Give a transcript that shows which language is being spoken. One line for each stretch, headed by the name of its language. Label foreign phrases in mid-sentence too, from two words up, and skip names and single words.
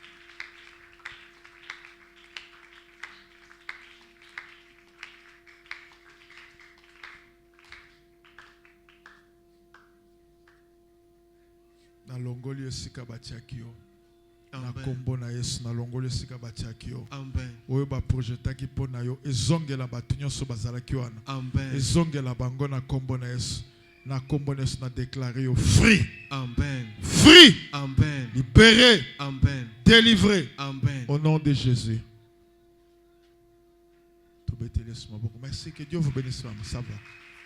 Lingala: Na longoli esika batiaki yo. Na kombo na Yesu na longoli esika batiaki yo. Amen. Oyo ba projetaki po na yo ezongela batu nyonso bazalaki wana. Amen. Ezongela bango na kombo na Yesu. Na kombo na Yesu na déclaré yo free. Amen. Free. Amen. Libéré. Amen. Délivré. Amen.
French: Au nom de Jésus. Merci, que Dieu vous bénisse, ça va.